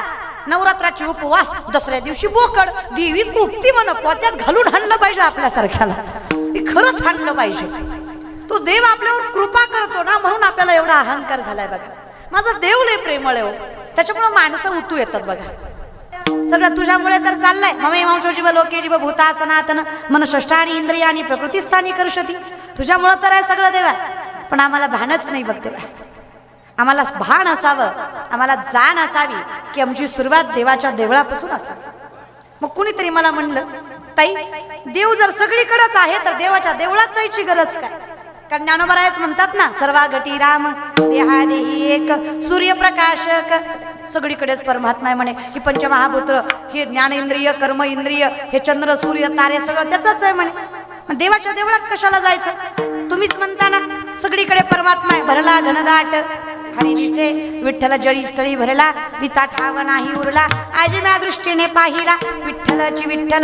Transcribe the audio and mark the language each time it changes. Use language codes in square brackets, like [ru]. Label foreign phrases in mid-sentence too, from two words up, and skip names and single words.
[mr] नवरात्राची उपवास, दसऱ्या दिवशी बोकड, देवी कुपती म्हण पोत्यात घालून हाणलं पाहिजे आपल्यासारख्याला. हे खरंच हाणलं पाहिजे. तो देव आपल्यावर कृपा करतो ना, म्हणून आपल्याला एवढा अहंकार झालाय बघा. माझा देव लय प्रेमळ आहे, त्याच्यामुळे माणसं उतू येतात बघा. सगळं तुझ्यामुळे तर चाललंय. [sa] ममे मांशो जीव लोके जीव भूता सनातन मन षष्ठानी इंद्रियानी प्रकृतीस्थानी करशती. [mr] तुझ्यामुळे तर आहे सगळं देवा, पण आम्हाला भानच नाही बघ देवा. आम्हाला भान असावं, आम्हाला जाण असावी की आमची सुरुवात देवाच्या देवळापासून असावी. मग कुणीतरी मला म्हणलं, ताई देव जर सगळीकडेच आहे तर देवाच्या देवळात जायची गरज काय? कारण ज्ञानोबारायच म्हणतात ना, सर्वा घटी राम देहादेही एक सूर्यप्रकाशक. सगळीकडेच परमात्मा आहे म्हणे. ही पंचमहाभूत्र, हे ज्ञानेंद्रिय, कर्म इंद्रिय, हे चंद्र सूर्य तारे सगळं त्याचंच आहे म्हणे. देवाच्या देवळात कशाला जायचं? तुम्हीच म्हणता ना सगळीकडे परमात्मा आहे. भरला घनदाट हरी दिसे विठ्ठल जळी स्थळी भरला, रिता ठाव नाही उरला, आजम्या दृष्टीने पाहिला विठ्ठलाची विठ्ठल.